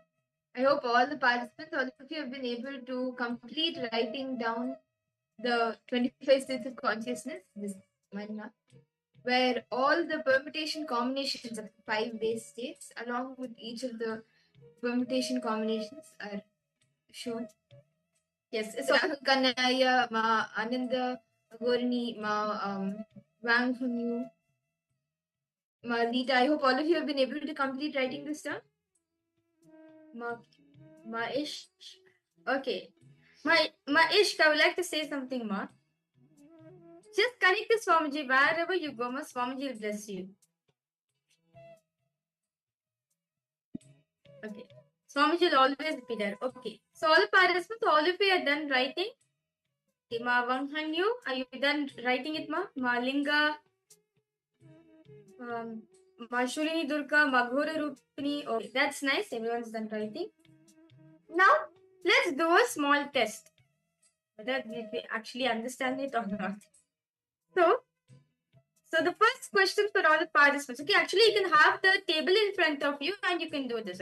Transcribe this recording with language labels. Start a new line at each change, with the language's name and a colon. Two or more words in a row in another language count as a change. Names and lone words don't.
English: I hope all the participants, all of you have been able to complete writing down the 25 states of consciousness, this one mark, where all the permutation combinations of 5 base states, along with each of the permutation combinations, are shown. Yes, so Rahul Kanaya, Ma Ananda Gorini, Ma Wang Hunyu, Ma Lita. I hope all of you have been able to complete writing this down. Ma Ish. Okay. Ma Ishq, I would like to say something, Ma. Just connect to Swamiji wherever you go, Ma. Swamiji will bless you. Okay. Swamiji will always be there. Okay. So all the participants, all of you are done writing. Okay, Ma Wanghanyu, are you done writing it, Ma? Ma Linga, Ma Shulini Durga, Ma Ghora Rupini. Okay, that's nice. Everyone's done writing. Now, let's do a small test. Whether we actually understand it or not. So the first question for all the participants. Okay, actually you can have the table in front of you and you can do this.